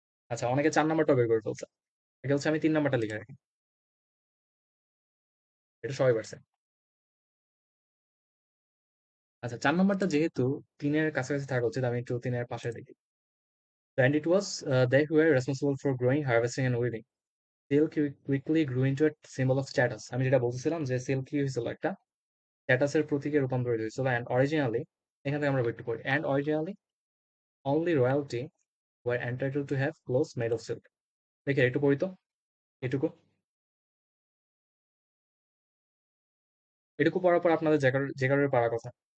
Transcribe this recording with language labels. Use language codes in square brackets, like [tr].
[bn] আচ্ছা, অনেকে 4 নাম্বারটা বের করে ফেলছে। এটা হচ্ছে আমি 3 নাম্বারটা লিখে রাখি। এটা সবাই পারছে। আচ্ছা, 4 নাম্বারটা যেহেতু 3-এর কাছাকাছি থাকা উচিত, আমি একটু 3-এর পাশে দেখি। [en] And it was they who were responsible for growing, harvesting and weaving. Silk quickly grew into a symbol of status. [bn] আমি যেটা বলতেছিলাম যে সিল্ক কি হয়েছিল, একটা স্ট্যাটাসের প্রতীকে রূপান্তরিত হয়েছিল। [en] and originally, [bn] এখান থেকে আমরা একটু পড়ি, [en] And originally only royalty were entitled to have clothes made of silk. [bn] দেখে একটু পড়ি তো, এটুকু এটুকু পড়ার পর আপনাদের যে কারোর পারার কথা।